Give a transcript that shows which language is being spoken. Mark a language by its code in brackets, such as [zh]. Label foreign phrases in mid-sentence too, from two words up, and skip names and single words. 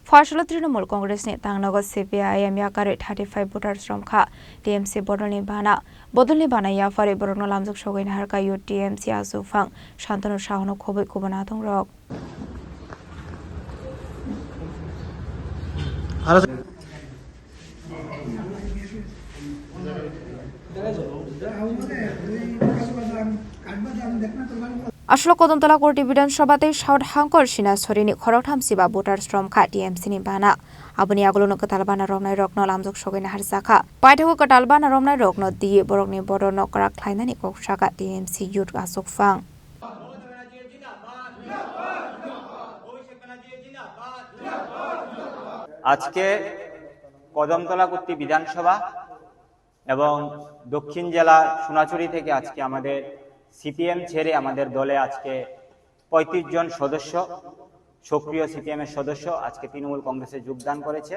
[trp] Phasalo Trinammol Congress ni Tangnogo CPIM Yakarwi 35 voters Romkha TMC Bodol ni Bana Yapharwi Borokno Lamjaksogwi Naharkha TMC Achukphang Shantanu Saha Khowi Kubun Adongrok আসলে কদমতলা কোর্টি বিধানসভাতে সাউথ হাঙ্কর সিনা সরিনি খরক থামসিবা ভোটার শ্রমখা টিএমসি ni Bana aboni agolo katal bana romnai rokno lamjaksogwi Naharkha paithago katal bana romnai rokno di borokni Bodol karak khlainani koksaka TMC youth Achukphang [bn] আজকে কদমতলা কোর্টি বিধানসভা এবং দক্ষিণ জেলা সোনাচুরি থেকে আজকে আমাদের CPIM ছেড়ে আমাদের দলে আজকে 35 জন সদস্য সক্রিয় CPIM এর সদস্য আজকে তৃণমূল কংগ্রেসে যোগদান করেছে।